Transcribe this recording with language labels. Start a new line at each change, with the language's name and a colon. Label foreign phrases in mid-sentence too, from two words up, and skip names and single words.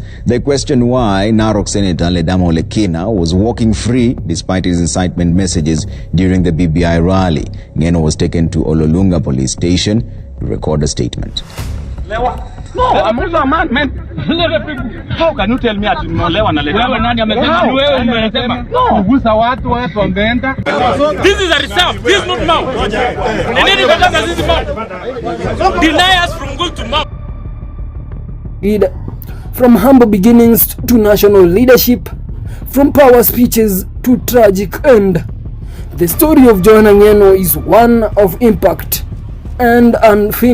English: They questioned why Narok Senator Ledamo Lekina was walking free despite his incitement messages during the BBI rally. Ngeno was taken to Ololunga police station to record a statement. No, I'm also a man. How can you tell me that no
Masai: lewa na lewa?
English: No. This is a reserve. This is not Mount. And then this is Mount. Deny us from going to Mount. From humble beginnings to national leadership, from power speeches to tragic end, the story of Johanna Ngeno is one of impact and unfinished.